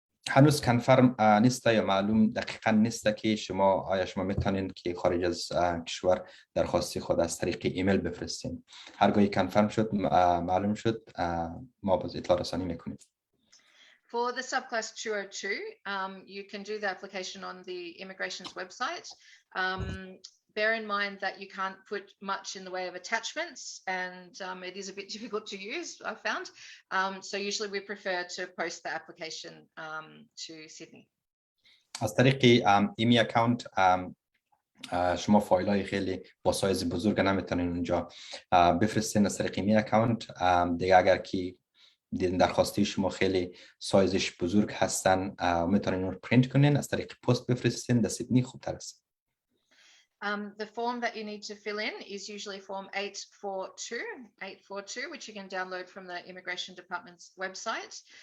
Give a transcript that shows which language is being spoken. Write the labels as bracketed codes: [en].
[fa] هنوز کنفرم نیست یا معلوم دقیقاً نیست که آیا شما میتونین که خارج از کشور درخواستی خود از طریق ایمیل بفرستین. هرگاهی کنفرم شد معلوم شد ما باز اطلاع رسانی میکنیم. [en] For the Subclass 202, you can do the application on the immigration's website. Bear in mind that you can't put much in the way of attachments, and it is a bit difficult to use, I've found. So usually we prefer to post the application to Sydney. [fa] از طریق ایمی اکاونت شما فایل‌های خیلی با سایز بزرگ نمیتونین اونجا بفرستین. از طریق ایمی اکاونت دیگه اگر که درخواستی شما خیلی سایزش بزرگ هستن میتونین اون رو پرینت کنین، از طریق پست بفرستین. در سیدنی خوبتر است. [en] The form that you need to fill in is usually form 842, which you can download from the Immigration Department's website.